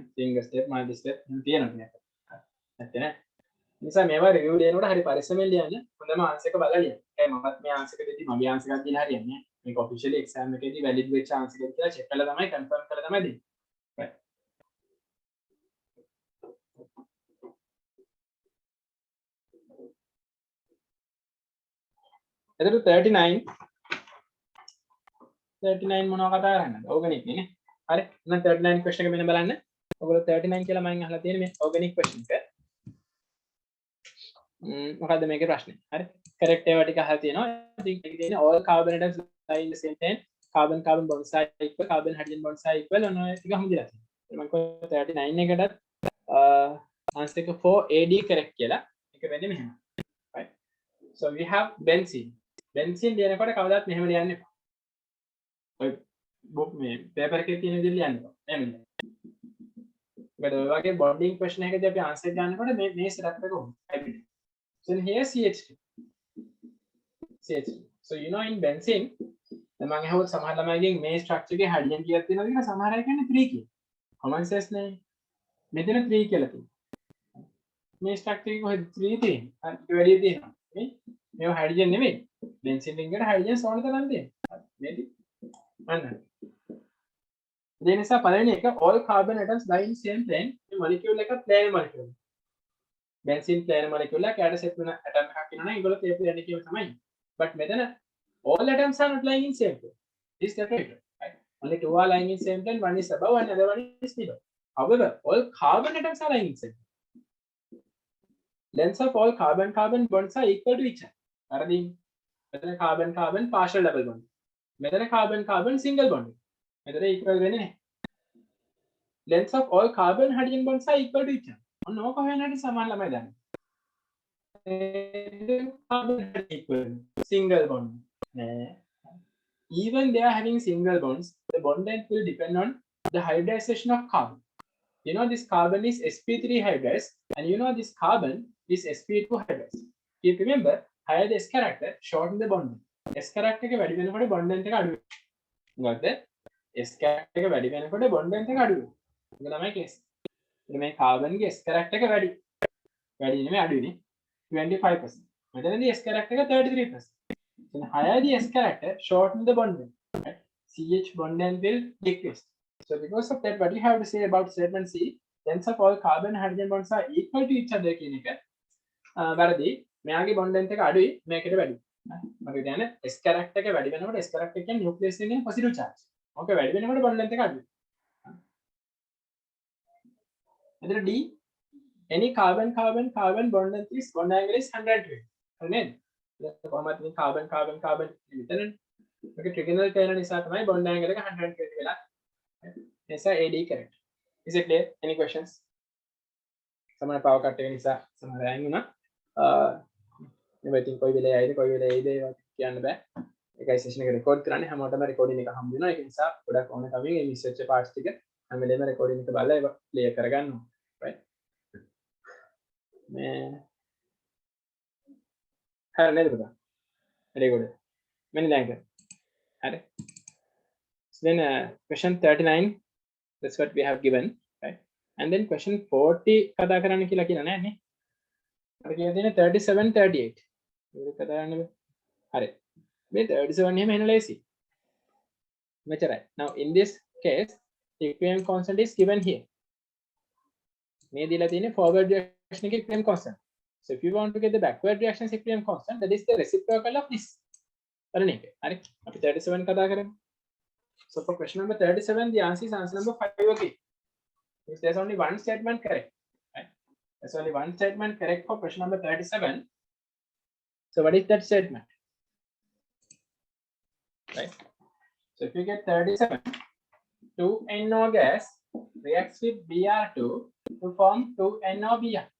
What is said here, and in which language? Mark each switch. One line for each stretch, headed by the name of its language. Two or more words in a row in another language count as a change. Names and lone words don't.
English: single step, multi step
Sinhala: තියෙනවා මේක. නැත්නම් නෑ. නිසා මේවා review දෙනකොට හරි පරිස්සමෙන් ලියන්න. හොඳම answer එක බලලා ලියන්න. ඒ මමත් මේ answer එක දෙද්දි මගේ answer එකක් දින හරියන්නේ නෑ. මේක
English: officially exam
Sinhala: එකේදී valid වෙච්ච answer එකක් කියලා check කරලා තමයි confirm කරලා තමයි දෙන්නේ. Right. එතකොට 39 මොනවා කතා කරන්නද? organic නේ. හරි. එහෙනම් 39 question එක මෙන්න බලන්න. ඔයගොල්ලෝ 39 කියලා මම අහලා තියෙන මේ organic question එක. මොකද්ද මේකේ ප්‍රශ්නේ? හරි. correct ඒවා ටික අහලා තියෙනවා. ඉතින් ඒකේ තියෙන
English: all carbon atoms lie in the same plane. carbon carbon bonds are equal, carbon hydrogen bonds are equal.
Sinhala: ඔන්න ඔය ටික හමුදලා තියෙනවා. මම කිව්වා 39 එකටත් answer එක 4AD correct කියලා. ඒක වෙන්නේ මෙහෙම.
English: right. So we have benzene.
Sinhala: benzene ලියනකොට කවදාවත් මෙහෙම ලියන්න එපා. ඔය බුක් මේ පේපර් එකේ තියෙන විදිහට ලියන්න එපා. එහෙම ලියන්න. මොකද ඔය වගේ බොන්ඩින් question එකකදී අපි answer ගන්නකොට මේ setup එක උනේ.
English: So here CH2. CH2. So you know in benzene
Sinhala: මම අහුවත් සමහර ළමයිගෙන් මේ structure එකේ hydrogen කීයක් තියෙනවද කියලා සමහර අය කියන්නේ 3 කියලා.
English: common sense
Sinhala: නේ. මෙතන 3 කියලා තියෙනවා. මේ structure එකේ කොහෙද 3 තියෙන්නේ? හරි ඒක වැඩි තියෙනවා. මේ hydrogen නෙමෙයි.
English: benzene ring
Sinhala: එකට hydrogen ඕන තරම් තියෙනවා. මේටි. අන්න. ඒ නිසා පළවෙනි එක
English: all carbon atoms lie in same plane.
Sinhala: මේ molecule එක
English: planar molecule. benzene planar molecule
Sinhala: එක යට set වෙන atom එකක් ඉන්නවනේ ඒගොල්ලෝ ඒ plane එකේම තමයි.
English: but මෙතන all atoms are not lying in same plane. This is separated. Right? Only 2 are lying in same plane. One is above and other one is below. However, all carbon atoms are lying in same plane. Lengths of all carbon carbon bonds are equal to each other. Carbon carbon partial double bond. මෙතන carbon carbon single bond.
Sinhala: මෙතන equal වෙන්නේ නැහැ.
English: Lengths of all carbon hydrogen bonds are equal to each other.
Sinhala: ඔන්න ඕක හොයන්නට සමාන ළමයි දන්නේ.
English: Carbon equal single bond. Even they are having single bonds, the bond length will depend on the hybridization of carbon. You know this carbon is sp3 hybridized, and you know this carbon is sp2 hybridized. If you remember, higher the s character, shorten the bond. S character
Sinhala: එක වැඩි වෙනකොට
English: bond length
Sinhala: එක අඩු වෙනවා. මොකද
English: S character
Sinhala: එක වැඩි වෙනකොට
English: bond length
Sinhala: එක අඩු වෙනවා. ඒක තමයි case. ඉතින් මේ carbon ගේ
English: S character
Sinhala: එක වැඩි. වැඩි නෙමෙයි අඩුයිනේ. 25%. මෙතනදී
English: S character
Sinhala: එක 33%.
English: Then higher the S character, shorten the bond length. Right? CH bond length will decrease. So because of that, what you have to say about statement C, lengths of all carbon hydrogen bonds are equal to each other
Sinhala: කියන එක වැරදි. මෙයාගේ
English: bond length
Sinhala: එක අඩුයි, මේකට වැඩි. මම කියන්නේ
English: S character
Sinhala: එක වැඩි වෙනකොට
English: S character
Sinhala: කියන්නේ nucleus එකේ
English: positive charge.
Sinhala: ඕක වැඩි වෙනකොට
English: bond length
Sinhala: එක අඩුයි.
English: එතන D, any carbon carbon carbon bond length is bond angle is 120.
Sinhala: හරි නේද? කොහොමද මේ carbon carbon carbon විතරනේ. මේක trigonal කරන නිසා තමයි
English: bond angle
Sinhala: එක 120 වෙලා.
English: Yes, AD correct. Is it clear? Any questions?
Sinhala: සමහර
English: power cut
Sinhala: එක නිසා සමහර අයන් වුණා. ඉතින් කොයි වෙලේ ආයිද කොයි වෙලේ ආයිද කියන්න බෑ. ඒකයි session එක record කරන්නේ හැමෝටම recording එක හම්බ වෙනවා. ඒක නිසා ගොඩක් ඕන කමින් මේ miss වෙච්ච parts ටික හැම වෙලේම recording එක බලලා ඒක play කරගන්න ඕනේ. Right? මේ හරි නේද පුතා?
English: very good. many thanks. හරි. So then question 39, that's what we have given, right? And then question 40
Sinhala: කතා කරන්න කියලා කියලා නෑ නේ. අපි කියන දේ 37 38. ඒක කතා කරන්න බෑ. හරි. මේ 37 එහෙම එන ලේසි. මෙච්චරයි.
English: Now in this case, the equilibrium constant is given here.
Sinhala: මේ දීලා තියෙන්නේ
English: forward reaction
Sinhala: එකේ
English: equilibrium constant. So if you want to get the backward reaction equilibrium constant, that is the reciprocal of this.
Sinhala: හරි නේද? හරි. අපි 37 කතා කරමු.
English: So for question number 37, the answer is answer number 5 again. Because there's only one statement correct. Right? There's only one statement correct for question number 37. So what is that statement? Right? So if you get 37, 2NO gas reacts with Br2 to form 2NOBr.